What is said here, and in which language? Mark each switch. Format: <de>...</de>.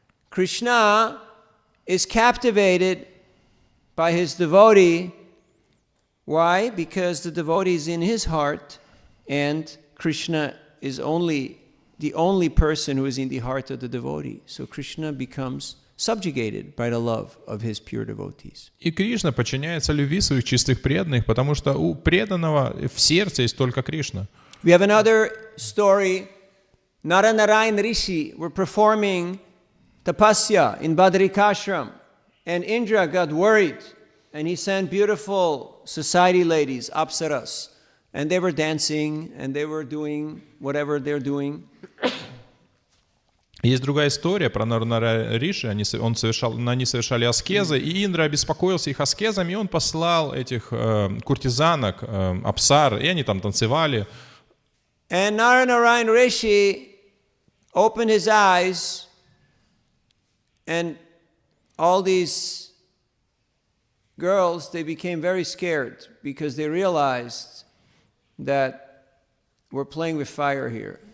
<en>Krishna is captivated by his devotee. Why? Because the devotee is in his heart, and Krishna is the only person who is in the heart of the devotee. So Krishna becomes subjugated by the love of his pure devotees.</en> <ru>И Кришна подчиняется любви своих чистых преданных, потому что у преданного в сердце есть только Кришна.</ru> <en>We have another story. Nara Rishi were performing tapasya in Badrikashram, and Indra got worried, and he sent beautiful society ladies, apsaras, and they were dancing, and they were doing whatever they're doing.</en> <ru>Есть другая история про Нарана Риши. Они совершали аскезы, и Индра обеспокоился их аскезами, и он послал этих куртизанок, апсар, и они там танцевали.</ru> <en>And Nara Rishi opened his eyes, and all these girls, they became very scared because they realized that we're playing with fire here.</en>